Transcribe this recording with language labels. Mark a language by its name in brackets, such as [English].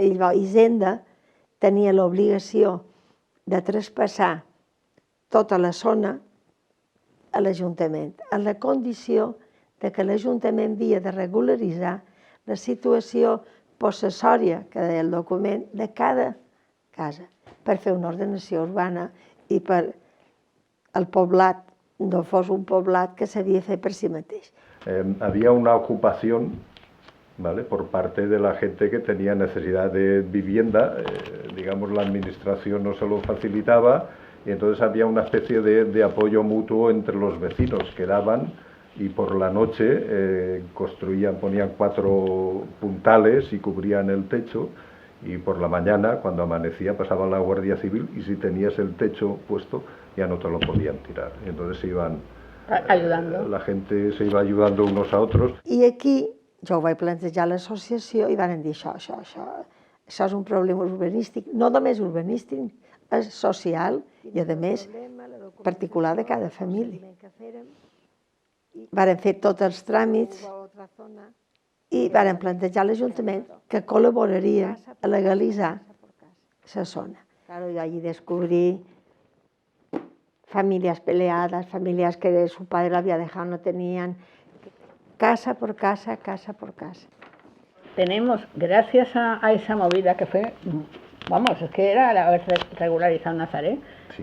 [Catalan] I llavors Hisenda tenia l'obligació de traspassar tota la zona a l'Ajuntament, a la condició de que l'Ajuntament havia de regularitzar la situació possessòria, que deia el document, de cada casa, per fer una ordenació urbana i per el poblat no fos un poblat que s'havia fet per si mateix. [Spanish] Había una ocupación, ¿vale?, por parte de la gente que tenía necesidad de vivienda, digamos la administración no se lo facilitaba y entonces había una especie de apoyo mutuo entre los vecinos que daban y por la noche construían, ponían 4 puntales y cubrían el techo y por la mañana cuando amanecía pasaba la Guardia Civil y si tenías el techo puesto ya no te lo podían tirar. Y entonces se iban ayudando. La gente se iba ayudando unos a otros. [Catalan] I aquí jo ho vaig plantejar a l'associació i van dir això és un problema urbanístic, no només urbanístic, és social i a més particular de cada família. Varen fer tots els tràmits i varen plantejar a l'Ajuntament que col·laboraria a legalitzar la zona. [Spanish] Claro, yo allí descubrí familias peleadas, familias que su padre la había dejado, no tenían, casa por casa, casa por casa. Tenemos, gracias a esa movida que fue, vamos, es que era haber regularizado Nazaret, sí.